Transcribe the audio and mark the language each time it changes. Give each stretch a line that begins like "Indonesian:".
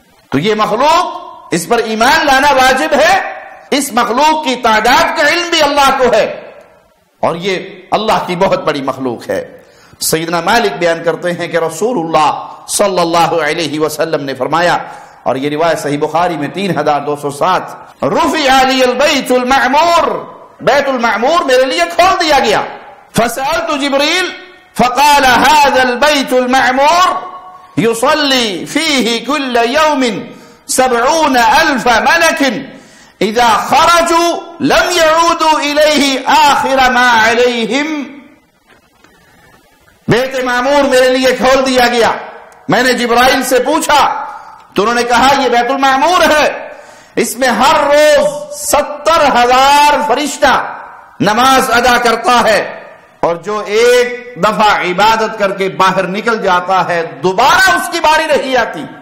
Urdu: تو یہ مخلوق، اس پر ایمان لانا واجب ہے. اس مخلوق کی تعداد کا علم بھی اللہ کو ہے، اور یہ اللہ کی بہت بڑی مخلوق ہے. سیدنا مالک بیان کرتے ہیں کہ رسول اللہ صلی اللہ علیہ وسلم نے فرمایا، اور یہ روایت صحیح بخاری میں 3207،
Arabic: رفع لی البیت المعمور،
Urdu: بیت المعمور میرے لیے کھول دیا گیا.
Arabic: فسألت جبریل فقال هذا البيت المعمور يصلي فيه كل يوم 70,000 ملك اذا خرجوا لم يعودوا اليه آخر ما عليهم.
Urdu: بیت معمور میرے لیے کھول دیا گیا. میں نے جبرائیل سے پوچھا تو انہوں نے کہا یہ بیت المعمور ہے، اس میں ہر روز 70,000 فرشتہ نماز ادا کرتا ہے، اور جو ایک دفعہ عبادت کر کے باہر نکل جاتا ہے دوبارہ اس کی باری نہیں آتی.